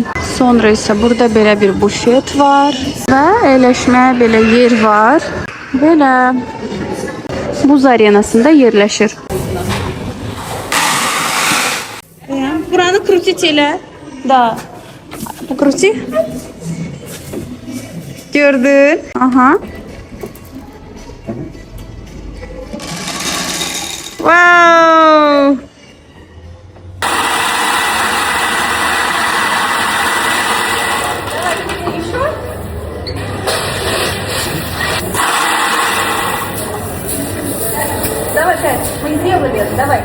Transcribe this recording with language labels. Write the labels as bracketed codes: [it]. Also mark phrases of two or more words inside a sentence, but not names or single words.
[az] Sonra isə burada belə bir bufet var və əyləşməyə belə yer var. Belə buz arenasında yerləşir. Buranı krutить elə. Da. Krути. Gördün? Aha. Wow! [ru] Давай, Кать, мы сделали это, давай.